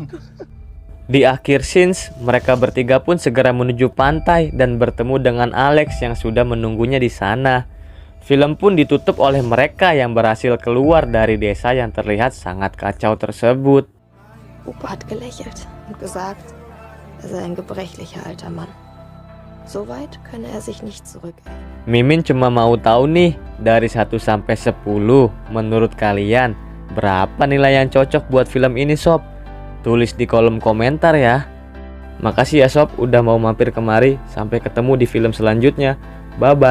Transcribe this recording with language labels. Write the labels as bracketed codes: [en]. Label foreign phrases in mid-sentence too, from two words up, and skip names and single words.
[id] Di akhir scenes, mereka bertiga pun segera menuju pantai dan bertemu dengan Alex yang sudah menunggunya di sana. Film pun ditutup oleh mereka yang berhasil keluar dari desa yang terlihat sangat kacau tersebut. [de] Opa hat gelächelt und gesagt, er sei ein gebrechlicher alter Mann. Soweit könne er sich nicht zurückerinnern. [id] Mimin cuma mau tahu nih, dari 1 sampai 10, menurut kalian berapa nilai yang cocok buat film ini sob? Tulis di kolom komentar ya. Makasih ya sob udah mau mampir kemari. Sampai ketemu di film selanjutnya.